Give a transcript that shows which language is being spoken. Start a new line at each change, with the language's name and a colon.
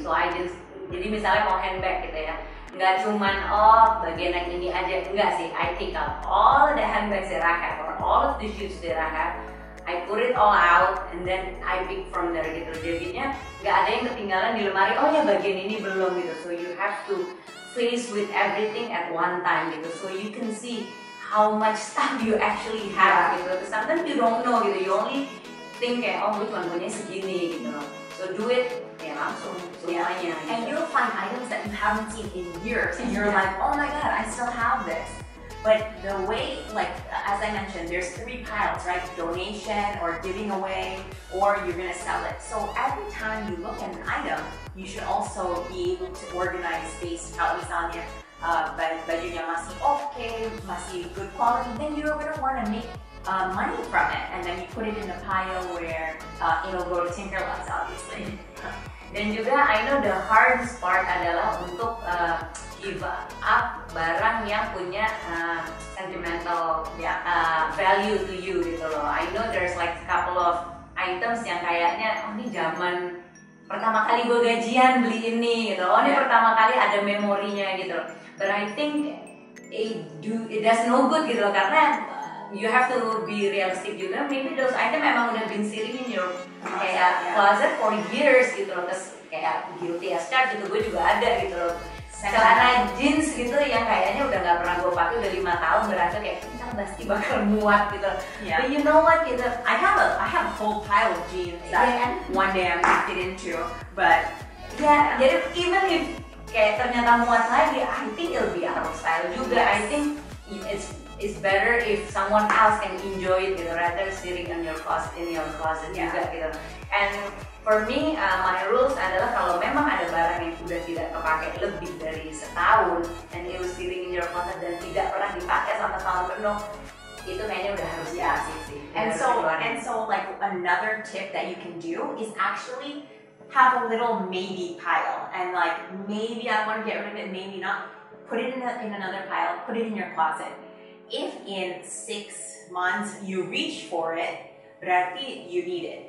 English: So I just,
Indonesian: jadi misalnya mau handbag gitu ya, nggak cuman bagian yang ini aja, enggak sih.
English: I take out all the handbags that I have or all of the shoes that I have. I put it all out and then I pick from there gitu.
Indonesian: Jadinya nggak ada yang ketinggalan di lemari. Oh ya bagian ini belum gitu.
English: So you have to face with everything at one time gitu. So you can see how much stuff you actually have gitu. Sometimes you don't know gitu. You only think kayak,
Indonesian: oh gue cuma punya segini gitu loh.
English: So do it
Indonesian: ya langsung semuanya gitu.
English: And you'll find items that you haven't seen in years and you're like, oh my god, I still have this. But the way, like as I mentioned, there's three piles, right? Donation or giving away, or you're gonna sell it. So every time you look at an item, you should also be able to organize based how
Indonesian: misalnya bajunya masih okay, masih
English: good quality, then you're gonna want to make money from it, and then you put it in a pile where it'll go to Tinkerlust, obviously. Dan juga I know the hardest part
Indonesian: adalah untuk
English: give up
Indonesian: barang yang punya
English: sentimental value to you gitu loh. I know there's like a couple of items
Indonesian: yang kayaknya, oh ini zaman pertama kali gue gajian beli ini gitu, oh ini pertama kali ada memorinya gitu.
English: But I think it does no good gitu loh, karena you have to be realistic juga. Maybe those items
Indonesian: memang udah
English: been sitting in your kayak closet for years gitu loh.
Indonesian: Terus kayak
English: guilty as charged
Indonesian: gitu, gue juga ada gitu loh. Celana jeans gitu yang kayaknya udah nggak pernah gue pakai udah 5 tahun, berasa kayak kita pasti bakal muat gitu.
English: But you know what gitu, I have a whole pile of jeans that one day I'm gonna fit into, but jadi even if
Indonesian: kayak ternyata muat lagi,
English: I think it'll be out of style juga. I think it's better if someone else can enjoy it gitu, rather sitting in your closet juga gitu. And for me, my rules
Indonesian: adalah kalau memang ada barang yang sudah tidak terpakai lebih dari setahun
English: and it was sitting in your closet
Indonesian: dan tidak pernah dipakai sampai tahun penuh, itu kayaknya udah harus dikasih sih.
English: And so like another tip that you can do is actually have a little maybe pile, and like maybe I want to get rid of it, maybe not. Put it in another pile, put it in your closet. If in 6 months you reach for it, berarti you need it.